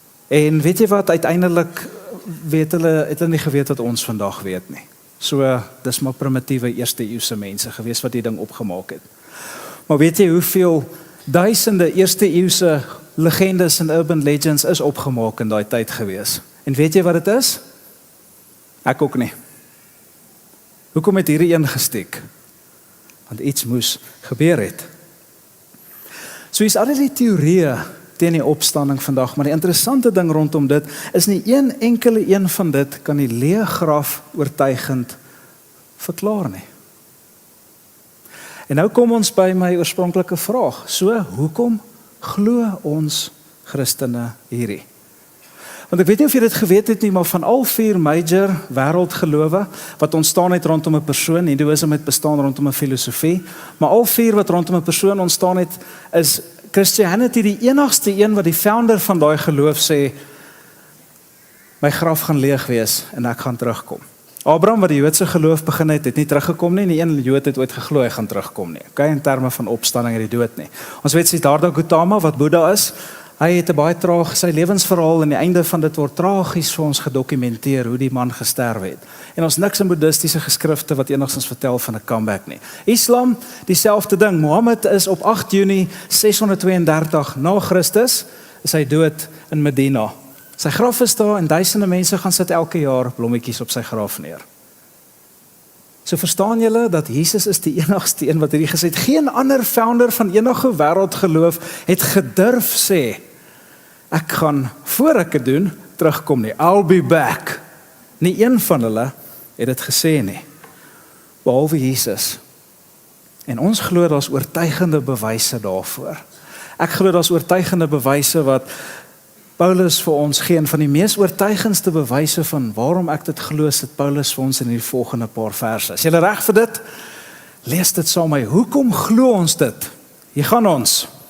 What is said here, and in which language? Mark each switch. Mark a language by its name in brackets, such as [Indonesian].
[Afrikaans] En weet jy wat, uiteindelik het hulle nie geweet wat ons vandag weet nie. So, dis maar primitiewe eerste eeuse mense gewees wat die ding opgemaak het. Maar weet jy hoeveel duisende eerste eeuse legendes en urban legends is opgemaak in daai tyd gewees? En weet jy wat dit is? Ek ook nie. Hoekom het hierdie een gestiek? Want iets moes gebeur het. So is al die teorieë teen die opstanding vandag, maar die interessante ding rondom dit is nie een enkele een van dit kan die leë graf oortuigend verklaar nie. En nou kom ons by my oorspronklike vraag. So, hoekom glo ons Christene hierdie? Want ek weet nie of jy dit geweet het nie, maar van al 4 major wêreldgelowe wat ontstaan het rondom 'n persoon, Hindoeïsme het bestaan rondom 'n filosofie, maar al 4 wat rondom 'n persoon ontstaan het, is Christianity die enigste een wat die founder van daai geloof sê, my graf gaan leeg wees en ek gaan terugkom. Abraham wat die Joodse geloof begin het nie teruggekom nie, nie een Jood het ooit geglo hy gaan terugkom nie. Okay, in terme van opstanding uit die dood nie. Ons weet Siddhartha Gautama wat Boeddha is, hy het 'n baie traag sy lewensverhaal en die einde van dit word tragies vir ons gedokumenteer hoe die man gesterf het. En ons niks in boeddhistiese geskrifte wat enigstens vertel van 'n comeback nie. Islam, dieselfde ding. Mohammed is op 8 Junie 632 na Christus is hy dood in Medina. Sy graf is daar en duisende mense gaan sit elke jaar blommetjies op sy graf neer. So verstaan julle dat Jesus is die enigste een wat hierdie gesê het. Geen ander founder van enige wêreldgeloof het gedurf sê, ek gaan, voor ek dit doen, terugkom nie. [English] I'll be back. [Afrikaans] Nie een van hulle het dit gesê nie, behalwe Jesus. En ons glo daar's oortuigende bewyse daarvoor. Ek glo daar's oortuigende bewyse wat Paulus vir ons gee, en van die mees oortuigendste bewyse van waarom ek dit glo, sit Paulus vir ons in die volgende paar verse. Is julle reg vir dit? Lees dit saam met my. Hoekom glo ons dit? Hier gaan ons.